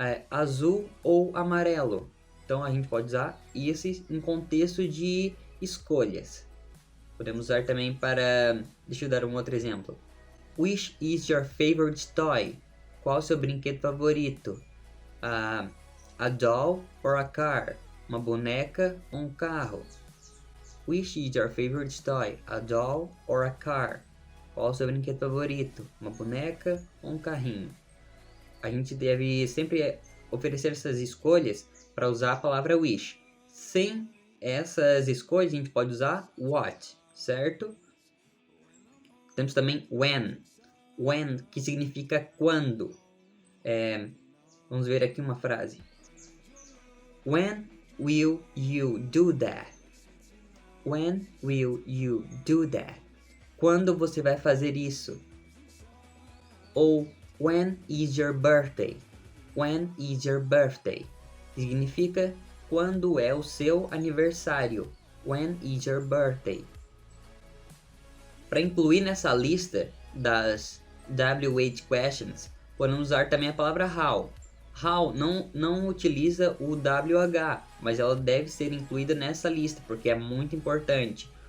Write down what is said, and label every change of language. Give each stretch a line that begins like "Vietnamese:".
Portuguese: Azul ou amarelo? Então a gente pode usar isso em contexto de escolhas. Podemos usar também para... Deixa eu dar um outro exemplo.
English: Which is your favorite toy?
Portuguese: Qual o seu brinquedo favorito?
English: A doll or a car?
Portuguese: Uma boneca ou um carro?
English: Which is your favorite toy? A doll or a car?
Portuguese: Qual o seu brinquedo favorito? Uma boneca ou um carrinho? A gente deve sempre oferecer essas escolhas para usar a palavra wish. Sem essas escolhas, a gente pode usar what, certo? Temos também when. When, que significa quando. Vamos ver aqui uma frase.
English: When will you do that? When will you do that?
Portuguese: Quando você vai fazer isso?
English: Ou when is your birthday? When is your birthday?
Portuguese: Significa quando é o seu aniversário.
English: When is your birthday?
Portuguese: Para incluir nessa lista das WH questions, podemos usar também a palavra how. How não utiliza o WH, mas ela deve ser incluída nessa lista, porque é muito importante.